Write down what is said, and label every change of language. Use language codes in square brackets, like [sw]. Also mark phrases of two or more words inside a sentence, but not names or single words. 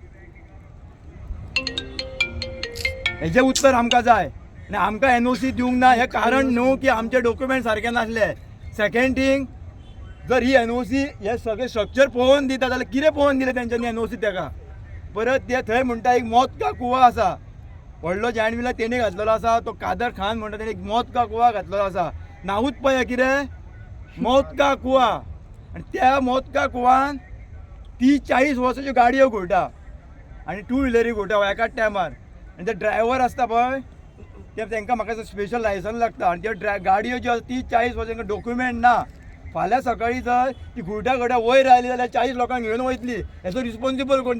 [kok] हेजें उत्तर आमकां जाय। आनी आमकां NOC दिवंक ना हें कारण न्हू की आमचे डॉक्युमेंट सारके नासले। [en] second thing, [kok] जर ही NOC हे सगळे स्ट्रक्चर पळोवन दिता जाल्यार कितें पळोवन दिलें तेंच्यांनी NOC तेका? परत ते थंय म्हणटा एक [hi] मौत का कुवा [kok] आसा, व्हडलो [en] giant wheel [kok] तेणी घातलेलो आसा, तो कादर खान म्हणटा तेणी एक [hi] मौत का कुवा [kok] घातलेलो आसा। नांवूच पळय कितें [hi] मौत का कुवा। [kok] आनी त्या [hi] मौत का कुवान [kok] 30-40 वर्साच्यो गाडयो घुंवटा आनी 2 व्हिलरी घुंवटा एकाच टायमार। आनी ते ड्रायव्हर आसता पळय ते तांकां म्हाका [en] special licence [kok] लागता आनी त्यो गाडयो ज्यो 30-40 वर्सांच्यो डॉक्युमेंट ना। फाल्यां सकाळी जर ती घुंवटा वयर आयली जाल्यार 40 लोकांक घेवन वयतली, हेचो रिस्पॉन्सिबल कोण?